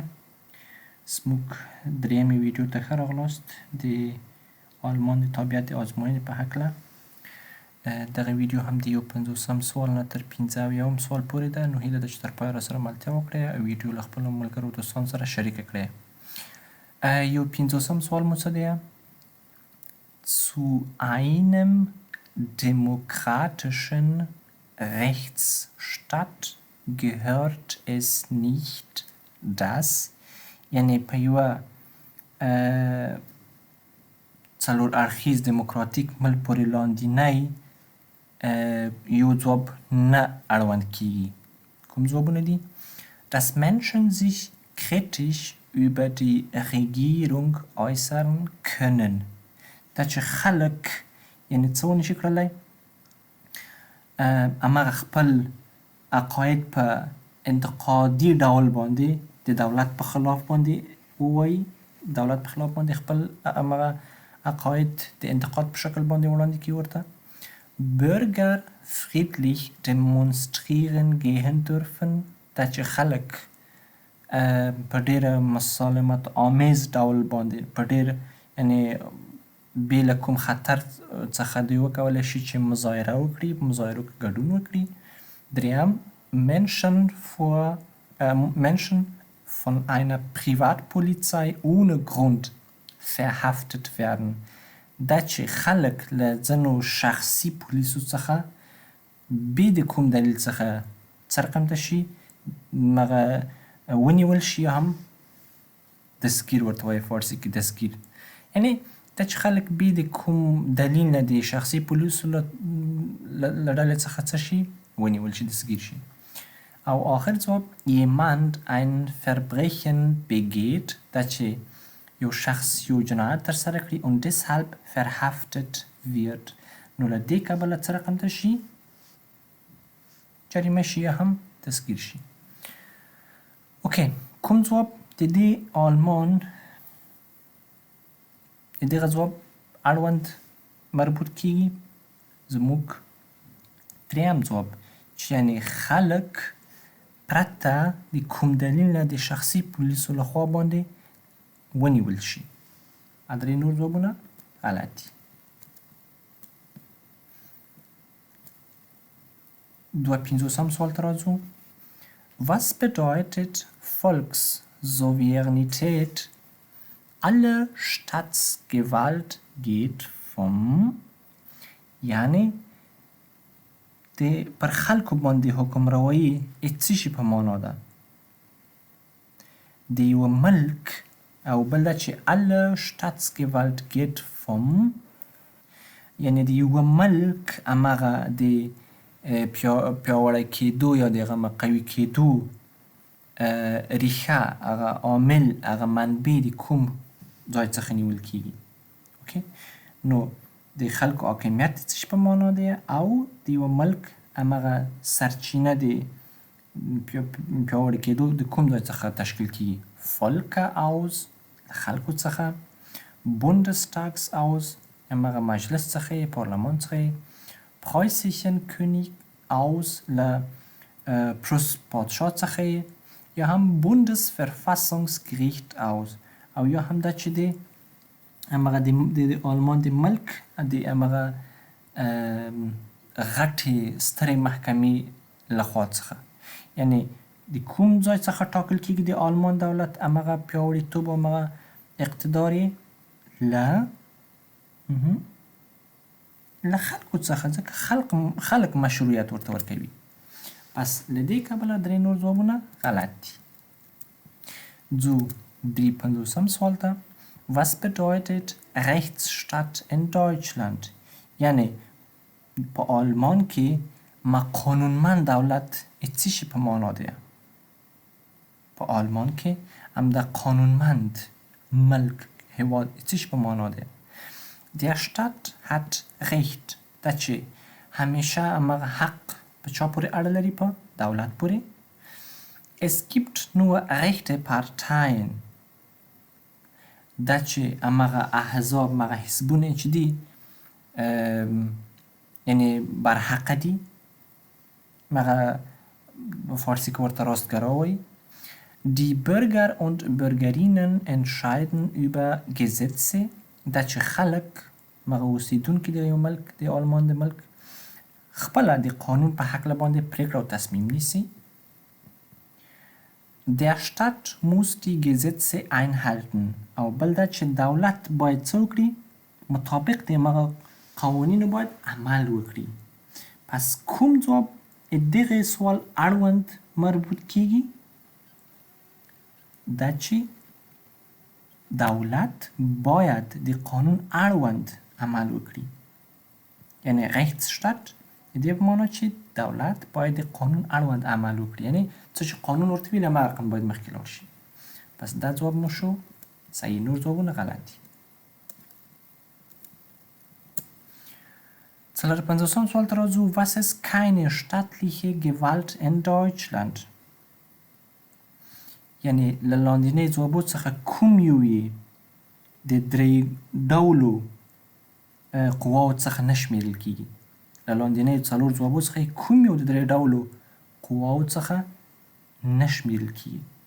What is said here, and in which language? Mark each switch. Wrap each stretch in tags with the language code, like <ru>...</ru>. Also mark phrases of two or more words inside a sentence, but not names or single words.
<ps>زموږ درېیمې ویډیو ته ښه راغلاست د آلمان د تابعیت د ازموینې په هکله. دغه ویډیو هم د 51 سوال نه تر 75 سوال پورې ده، نو هیله ده چې تر پایه راسره ملتیا وکړئ او ویډیو له خپلو ملګرو دوستانو سره شریکه کړئ. 51 سوال مو څه دی؟</ps> <de>Zu einem demokratischen Rechtsstaat gehört es nicht, dass</de> <ps>یعنی په یوه څلور اړخیز دیموکراتیک ملک پورې لاندینی یو ځواب نه اړوند کیږي. کوم ځوابونه دي؟</ps> <de>Dass Menschen sich kritisch über die Regierung äußern können.</de> <ps>دا چې خلک یعنی څه ونشي کړلی هماغه خپل عقاید په انتقادي ډول باندې د دولت په خلاف باندې ووایي، دولت په خلاف باندې خپل هماغه عقاید د انتقاد په شکل باندې وړاندې کړي ورته.</ps> <de>Bürger friedlich demonstrieren gehen dürfen.</de> <ps>دا چې خلک په ډېره مسالمت آمیز ډول باندې په ډېر یعنی بې له کوم خطر څخه دوی وکولی شي چې مظاهره وکړي، په مظاهرو کې ګډون وکړي.</ps> <de>دریم Menschen von einer Privatpolizei ohne Grund verhaftet werden.</de> <ps>دا چې خلک له ځینو شخصي پولیسو څخه بې د کوم دلیل څخه څرګنده شي هغه ونیول شي، هم دستگیر ورته وایي فارسي کې دستگیر. یعنی دا چې خلک بې د کوم دلیل نه د شخصي پولیسو له ډلې څخه څه شي ونیول شي، دستگیر شي. او آخر ځواب</ps> <de>jemand ein Verbrechen begeht،</de> <ps>دا چې یو شخص یو جنایت ترسره کړي</ps> <de>und deshalb verhaftet wird،</de> <ps>نو له دې کبله څه رقمته شي؟ جریمه شي یا هم دستگیر شي. اوکې، کوم ځواب د دې آلمان د دغه ځواب اړوند مربوط کیږي؟ زموږ دریم ځواب چې یعنی خلک پرته د کوم دلیل نه د شخصي پولیسو لخوا باندې ونیول شي. درې نور ځوابونه غلط دي. 52 سوال ته راځو.</ps> <de>Was bedeutet Volkssouveränität? Alle Staatsgewalt geht vom</de> <ps>یعنی د پر خلکو باندې حکمروایی څه شي په معنا ده؟ د یوه ملک او بل دا چې</ps> <de>alle Staatsgewalt geht vom</de> <ps>یعنی د یوه ملک هماغه د پیاوړی کېدو یا د هغه قوي کېدو ریښه هغه عامل هغه منبع د کوم ځای څخه نیول کیږي. اوکې، نو د خلکو حاکمیت څه شي په معنا دی او د یوه ملک هماغه سرچینه د پیاوړي کېدو د کوم ځای څخه تشکیل کیږي.</ps> <de>Volker aus</de> <ps>خلکو څخه،</ps> <de>Bundestags aus</de> <ps>هماغه مجلس څخه یې پارلمان څخه یې،</ps> <de>preußischen König aus</de> <ps>له پروس پادشاه څخه یې، یا هم</ps> <de>Bundesverfassungsgericht aus</de> <ps>او یا هم دا چې د هماغه د آلمان د ملک د هماغه غټې سترې محکمې لخوا څخه، یعنی د کوم ځای څخه ټاکل کیږي د آلمان دولت هماغه پیاوړیتوب او هماغه اقتدار یې له خلکو څخه، ځکه خلک مشروعیت ورته ورکوي. پس له دې کبله درې نور ځوابونه غلط دي. ځو 53 سوال ته.</ps> <de>Was bedeutet Rechtsstaat in Deutschland؟</de> <ps>یعنی په آلمان کې قانونمند دولت څه شي په معنا دی؟ په آلمان کې همدا قانونمند ملک هیواد څه شي په معنا دی؟</ps> <de>Der Staat hat Recht،</de> <ps>دا چې همیشه هماغه حق په چا پورې اړه لري؟ په دولت پورې.</ps> <de>Es gibt nur rechte Parteien،</de> <ps>دا چې هماغه احزاب هماغه حزبونه چې دي یعنی برحق دي مغه فارسی کې ورته راستګرا وایي.</ps> <de>Die Bürger und Bürgerinnen entscheiden über Gesetze</de> <ps>دا چې خلک مغه اوسیدونکي د یو ملک د آلمان د ملک خپله د قانون په هکله باندې پریکړه او تصمیم نیسي.</ps> <de>Der Staat muss die Gesetze einhalten</de> <ps>او بل دا چې دولت باید څه وکړي مطابق د مغه قوانینو باید عمل وکړي. پس کوم ځواب دغه سوال اړوند مربوط کیږي؟ دا چې دولت باید د قانون اړوند عمل وکړي. یعنی Rechtsstaat د دې په معنا چې دولت باید د قانون اړوند عمل وکړي. یعنی څه چې قانون ورته ویلي همغه رقم باید مخکې لاړ شي. پس دا ځواب مو شو صحیح، نور ځوابونه غلط دي. 54. Swaal ته راځو.</ps> <de>Was ist keine staatliche Gewalt in Deutschland؟</de> <ps>یعنی له لاندینۍ ځوابو څخه کوم یو یې د درې ډولو قواو څخه نه شمیرل کیږي. له لاندینۍ څلور ځوابو څخه کوم یو د درې ډولو قواو څخه نه شمیرل کیږي؟</ps>